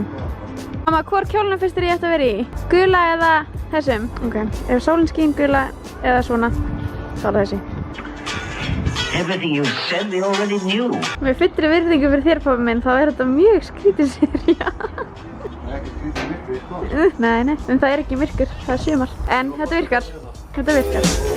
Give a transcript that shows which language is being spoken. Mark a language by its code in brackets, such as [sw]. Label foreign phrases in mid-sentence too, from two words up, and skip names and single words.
[is] Mamma, hvor kjólnum finnst þér ég ætti að vera í? Gula eða þessum? Ok, ef sólin skín gula eða svona, þá er það þessi. [en] Everything you said they already knew. [is] Með fullri virðingu fyrir þér, pabbi minn, þá er þetta mjög skrítið sería. Það er ekki skrítið myrkur í skóla. Nei, en það er ekki myrkur, það er sumar. En þetta virkar, þetta virkar.